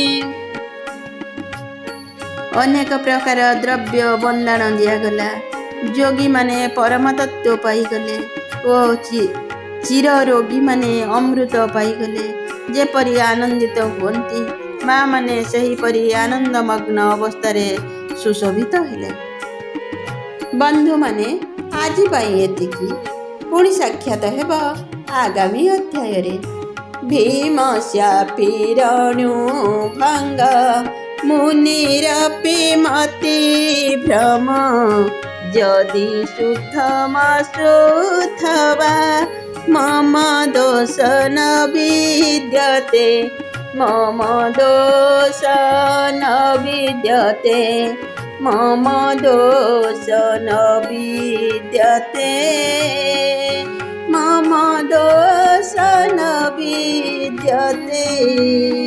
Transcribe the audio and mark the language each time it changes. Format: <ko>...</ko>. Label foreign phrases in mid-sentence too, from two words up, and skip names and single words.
<or>ଅନେକ ପ୍ରକାର ଦ୍ରବ୍ୟ ବନ୍ଦାଣ ଦିଗଲା। ଯୋଗୀ ମାନେ ପରମ ତତ୍ତ୍ୱ ପାଇଗଲେ ଓ ଚିର ରୋଗୀ ମାନେ ଅମୃତ ପାଇଗଲେ। ଯେପରି ଆନନ୍ଦିତ ହୁଅନ୍ତି ମା ମାନେ ସେହିପରି ଆନନ୍ଦମଗ୍ନ ଅବସ୍ଥାରେ ସୁଶୋଭିତ ହେଲେ। ବନ୍ଧୁ ମାନେ ଆଜି ପାଇଁ ଏତିକି ପୁଣି ସାକ୍ଷାତ ହେବ ଆଗାମୀ ଅଧ୍ୟାୟ ରେ। ଭୀମ ଶାପିରଣୁ ଭଙ୍ଗ ମୁନିର ମତି ଭ୍ରମ ଯଦି</or> <sa>शुद्धमश्रुथवा मम दोष न विद्यते मम दोष न विद्यते मम दोष न विद्यते मम दोष न विद्यते।</sa>